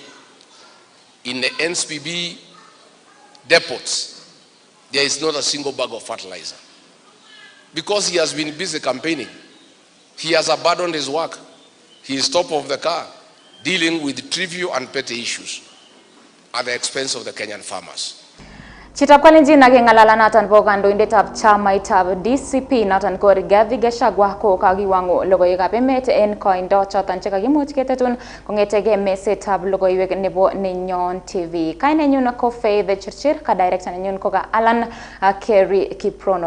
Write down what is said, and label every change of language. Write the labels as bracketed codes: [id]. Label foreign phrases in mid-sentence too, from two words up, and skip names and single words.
[en] In the NSPB depots, there is not a single bag of fertilizer. Because he has been busy campaigning. He has abandoned his work. He is top of the car, dealing with trivial and petty issues at the expense of the Kenyan farmers. [kln] Chitab Kalenjin nageng'alala naton po kandoindetab chamaitab DCP naton ko Rigathi Gachagua ko kakiwangu logoiwekab emet en koindo choton chekakimuch ketetun kong'etege mesetab logoiwek nebo Nenyon TV. Kainenyun ko Faith Chirchir, ka director nenyun ko ka Alan Kerry Kiprono.